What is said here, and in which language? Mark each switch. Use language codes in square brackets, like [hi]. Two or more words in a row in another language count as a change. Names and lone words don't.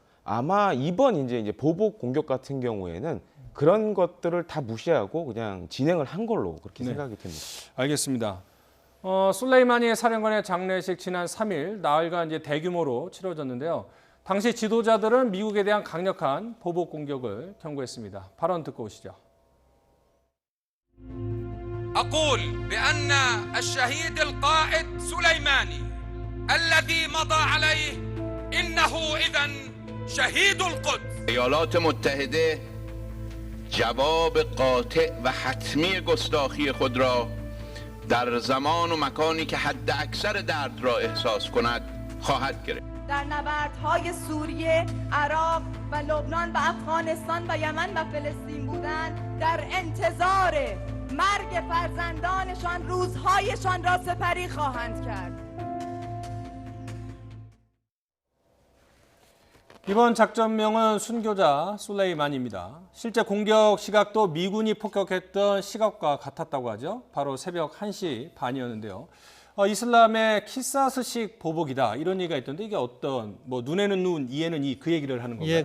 [ko] 아마 이번 이제 보복 공격 같은 경우에는 그런 것들을 다 무시하고 그냥 진행을 한 걸로 그렇게 생각이 됩니다. 알겠습니다. 술레이마니 사령관의 장례식 지난 3일 나흘간 이제 대규모로 치러졌는데요. 당시 지도자들은 미국에 대한 강력한 보복 공격을 경고했습니다. 발언 듣고 오시죠. [ar] أقول بأن الشهيد القائد سليماني الذي مضى عليه إنه إذن شهيد القدس. [fa] ایالات متحده جواب قاطع و حتمی گستاخی خود را در زمان و مکانی که حد اکثر درد را احساس کند خواهد گرفت. در نبردهای سوریه، عراق و لبنان و افغانستان و یمن و فلسطین بودند، در انتظار مرگ فرزندانشان روزهایشان را سپری خواهند کرد. [ko] 이번 작전명은 순교자 술레이만입니다. 실제 공격 시각도 미군이 폭격했던 시각과 같았다고 하죠. 바로 새벽 1시 반이었는데요. 이슬람의 키사스식 보복이다 이런 얘기가 있던데 이게 어떤 뭐 눈에는 눈, 이에는 이 그 얘기를 하는 건가요?